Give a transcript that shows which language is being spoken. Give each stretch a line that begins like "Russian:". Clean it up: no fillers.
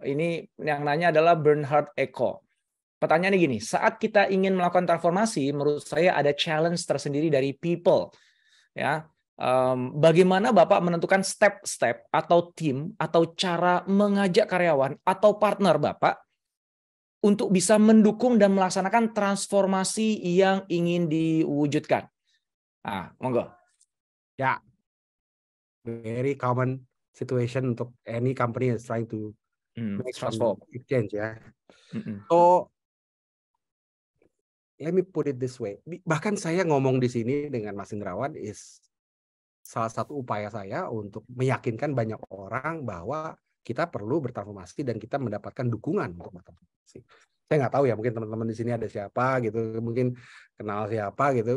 Indonesian: Ini yang nanya adalah Bernhard Eko. Pertanyaannya gini, saat kita ingin melakukan transformasi, menurut saya ada challenge tersendiri dari people, ya. Bagaimana Bapak menentukan step-step atau tim atau cara mengajak karyawan atau partner Bapak untuk bisa mendukung dan melaksanakan transformasi yang ingin diwujudkan. Nah, monggo.
English: Ya, very common situation
Indonesian: untuk
English: any company is trying to make some change ya. So, let me put it this way.
Indonesian: Bahkan saya ngomong di sini dengan Mas Indrawan is salah satu upaya saya untuk meyakinkan banyak orang bahwa kita perlu bertransformasi dan kita mendapatkan dukungan untuk bertransformasi. Saya nggak tahu ya, mungkin teman-teman di sini ada siapa gitu, mungkin kenal siapa gitu.